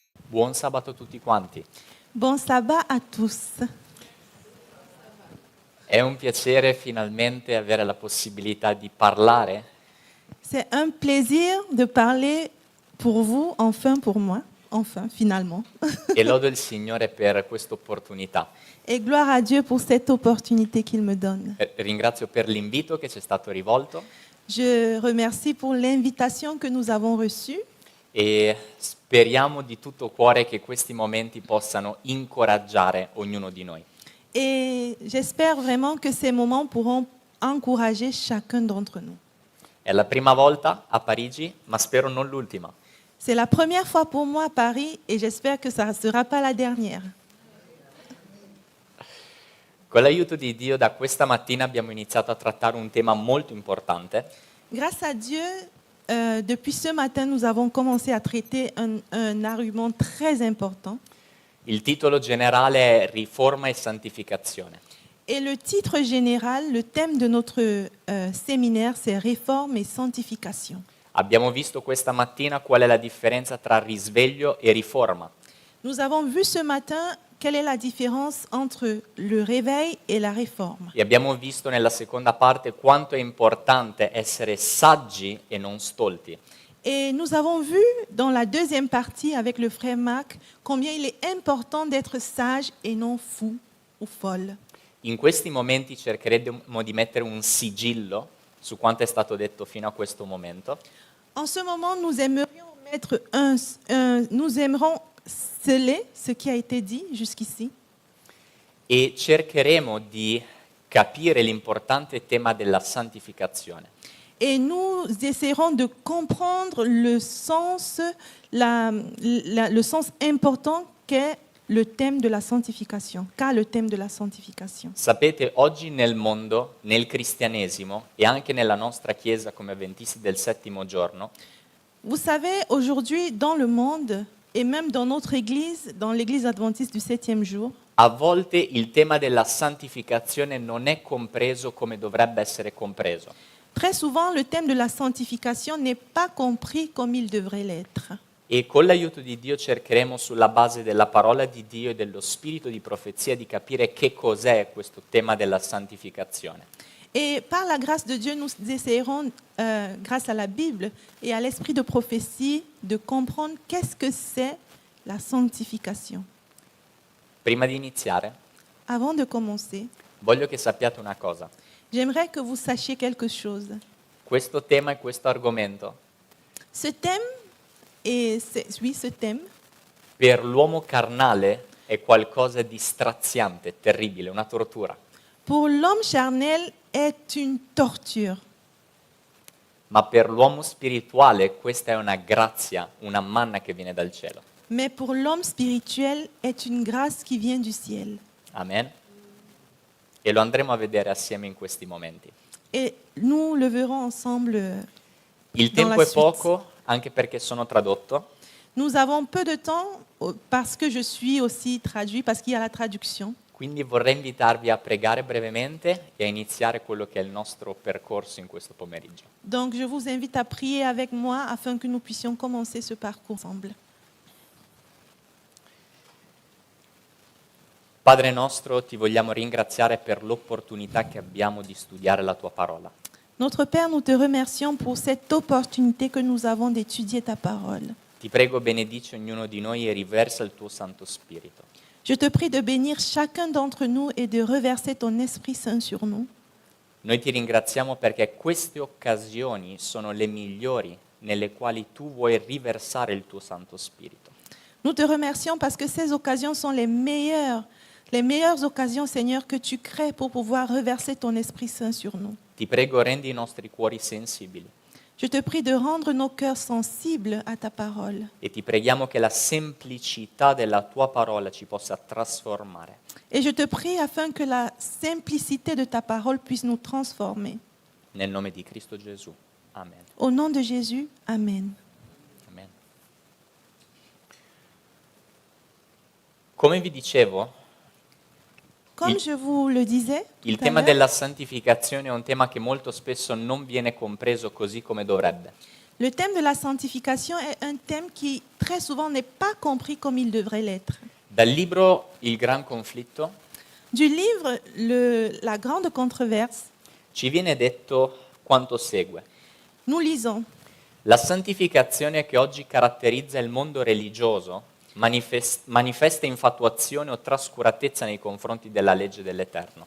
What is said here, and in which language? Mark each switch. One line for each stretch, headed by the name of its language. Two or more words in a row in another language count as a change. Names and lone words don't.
Italian: Buon sabato a tutti quanti.
French: Bon sabbat à tous.
Italian: È un piacere finalmente avere la possibilità di parlare
French: C'est un plaisir de parler pour vous, enfin pour moi, enfin finalement.
Italian: e lodo il Signore per questa opportunità.
French: Et gloire à Dieu pour cette opportunité qu'il me donne.
Italian: Ringrazio per l'invito che ci è stato rivolto
French: Je remercie pour l'invitation que nous avons reçue
Italian: e speriamo di tutto cuore che questi momenti possano incoraggiare ognuno di noi.
French: et j'espère vraiment que ces moments pourront encourager chacun d'entre nous.
Italian: È la prima volta a Parigi, ma spero non l'ultima.
French: C'est la première fois pour moi à Paris et j'espère que ça ne sera pas la dernière.
Italian: Con l'aiuto di Dio da questa mattina abbiamo iniziato a trattare un tema molto importante
French: Grâce à Dieu, depuis ce matin, nous avons commencé à traiter un argument très important.
Italian: Il titolo generale è Riforma e Santificazione.
French: Et le titre général, le thème de notre séminaire, c'est Réforme et Sanctification.
Italian: Abbiamo visto questa mattina qual è la differenza tra risveglio e riforma.
French: Nous avons vu ce matin quelle est la différence entre le réveil et la réforme.
Italian: E abbiamo visto nella seconda parte quanto è importante essere saggi e non stolti.
French: Et nous avons vu dans la deuxième partie avec le frère Marc combien il est important d'être sage et non fou ou folle.
Italian: In questi momenti cercheremo di mettere un sigillo su quanto è stato detto fino a questo momento
French: En ce moment, nous aimerions mettre nous aimerons sceller ce qui a été dit jusqu'ici
Italian: e cercheremo di capire l'importante tema della santificazione.
French: et nous essaierons de comprendre le sens, le sens important qu'est le thème de la sanctification, qu'a le thème de la sanctification.
Italian: Sapete, oggi nel mondo, nel cristianesimo e anche nella nostra chiesa come avventisti del settimo giorno,
French: Vous savez, aujourd'hui, dans le monde, et même dans notre église, dans l'église adventiste du 7e jour,
Italian: a volte il tema della santificazione non è compreso come dovrebbe essere compreso.
French: très souvent, le thème de la sanctification n'est pas compris comme il devrait l'être.
Italian: E con l'aiuto di Dio cercheremo sulla base della parola di Dio e dello spirito di profezia di capire che cos'è questo tema della santificazione.
French: Et par la grâce de Dieu, nous essayerons, grâce à la Bible et à l'esprit de prophétie, de comprendre qu'est-ce que c'est la sanctification.
Italian: Prima di iniziare,
French: Avant de commencer,
Italian: voglio che sappiate una cosa.
French: j'aimerais que vous sachiez quelque chose.
Italian: Questo tema e questo argomento
French: Ce thème, oui, ce thème,
Italian: per l'uomo carnale è qualcosa di straziante, terribile, una tortura.
French: pour l'homme charnel, est une torture.
Italian: Ma per l'uomo spirituale questa è una grazia, una manna che viene dal cielo.
French: Mais pour l'homme spirituel, est une grâce qui vient du ciel. Amen.
Italian: E lo andremo a vedere assieme in questi momenti.
French: Et nous le verrons ensemble.
Italian: Il
French: Dans la
Italian: tempo è
French: suite.
Italian: poco, anche perché sono tradotto,
French: Nous avons peu de temps parce que je suis aussi traduit, parce qu'il y a la traduction.
Italian: quindi vorrei invitarvi a pregare brevemente e a iniziare quello che è il nostro percorso in questo pomeriggio.
French: Donc je vous invite à prier avec moi afin que nous puissions commencer ce parcours ensemble.
Italian: Padre nostro, ti vogliamo ringraziare per l'opportunità che abbiamo di studiare la tua parola.
French: Notre Père, nous te remercions pour cette opportunité que nous avons d'étudier ta parole.
Italian: Ti prego, benedici ognuno di noi e riversa il tuo Santo Spirito.
French: Je te prie de bénir chacun d'entre nous et de reverser ton Esprit Saint sur nous.
Italian: Noi ti ringraziamo perché queste occasioni sono le migliori nelle quali tu vuoi riversare il tuo Santo Spirito.
French: Nous te remercions parce que ces occasions sont les meilleures occasions, Seigneur, que tu crées pour pouvoir reverser ton Esprit Saint sur nous.
Italian: Ti prego, rendi i nostri cuori sensibili
French: Je te prie de rendre nos cœurs sensibles à ta parole.
Italian: e ti preghiamo che la semplicità della tua parola ci possa trasformare.
French: Et je te prie afin que la simplicité de ta parole puisse nous transformer.
Italian: Nel nome di Cristo Gesù. Amen.
French: Au nom de Jésus, Amen.
Italian: Amen. Come vi dicevo,
French: Comme je vous le disais,
Italian: il
French: tout à
Italian: tema
French: l'heure,
Italian: della santificazione è un tema che molto spesso non viene compreso così come dovrebbe.
French: Le thème de la sanctification est un thème qui très souvent n'est pas compris comme il devrait l'être.
Italian: Dal libro Il Gran Conflitto
French: Du livre La Grande Controverse,
Italian: ci viene detto quanto segue.
French: nous lisons:
Italian: La santificazione che oggi caratterizza il mondo religioso manifesta infatuazione o trascuratezza nei confronti della legge dell'Eterno.